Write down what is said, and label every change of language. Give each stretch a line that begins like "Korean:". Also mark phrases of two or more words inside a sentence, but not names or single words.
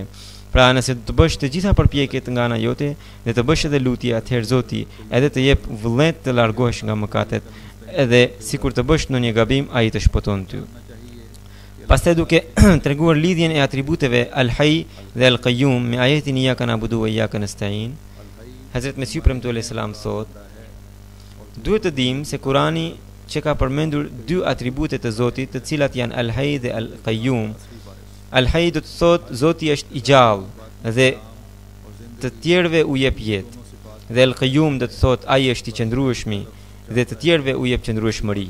Albanian: Pra nëse të bësh të gjitha përpjekjet nga ana jote dhe të bësh edhe lutje, atëherë Zoti edhe të jep vullnet të largohesh nga mëkatet, edhe sikur të bësh ndonjë gabim, ai të shpëton ty. Pastaj duke treguar lidhjen e atributeve Al-Hayy dhe Al-Qayyum me ajetin
Arabic: إياك نعبد وإياك نستعين,
Albanian: Hazrat Mesihu premtuar Islam thot: duhet të dimë se Kurani që ka përmendur dy atribute të Zotit, të cilat janë Al-Hayy dhe Al-Qayyum. Al-Hayy do të thot Zoti është i gjallë dhe të tjerëve u jep jetë, dhe Al-Qayyum do të thot ai është i qëndrueshmi dhe të tjerëve u jep qëndrueshmëri.